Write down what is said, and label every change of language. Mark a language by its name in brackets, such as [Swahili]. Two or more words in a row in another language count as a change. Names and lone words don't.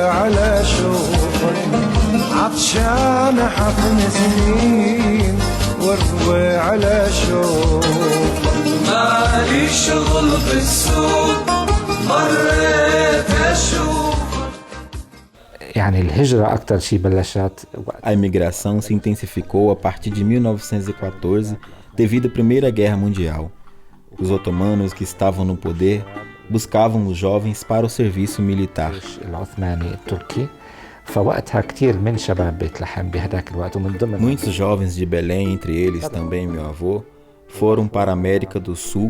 [Arabic] على شوفك عطشان حفن سنين واروي على شوفك مالي شغل بالسوق مريت اشوفك. [Portuguese] A imigração se intensificou a partir de 1914 devido à Primeira Guerra Mundial. Os otomanos que estavam no poder buscavam os jovens para o serviço militar. Muitos jovens de Belém, entre eles também meu avô, foram para a América do Sul.